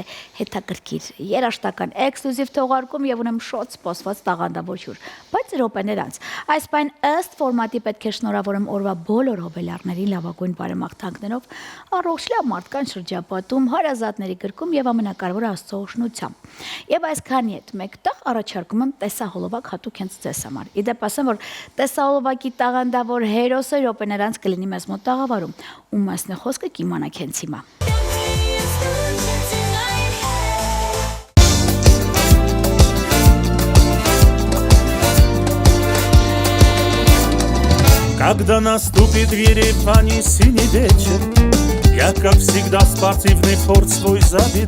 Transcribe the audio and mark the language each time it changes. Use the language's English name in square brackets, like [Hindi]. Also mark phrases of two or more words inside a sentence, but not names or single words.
[Armenian] հետաքրքիր, երաժշտական, էքսկլյուզիվ թողարկում եւ ունեմ շոտ սպասված տաղանդավոր հյուր, բայց րոպեներ անց։ Այս պայն ըստ ֆորմատի պետք է շնորհավորեմ օրվա բոլոր հոբելյարներին լավագույն բարեմաղթանքներով, առողջ լավ մարդկան շրջապատում, հարազատների գրկում եւ ամենակարևորը Աստծո օգնությամբ։ Եվ այսքանի հետ մեկտեղ առաջարկում եմ տեսահոլովակ հատուկ հենց ձեզ համար։ Իդեպ ասեմ, որ տեսահոլովակի տաղանդավոր հերոսը րոպեներ անց կլինի մեզ մոտ տաղավարում, ում մասն է խոսքը կիմանաք հենց հիմա։ [Russian] Когда наступит в Ереване синий вечер, я, как всегда, спортивный форт свой заведу.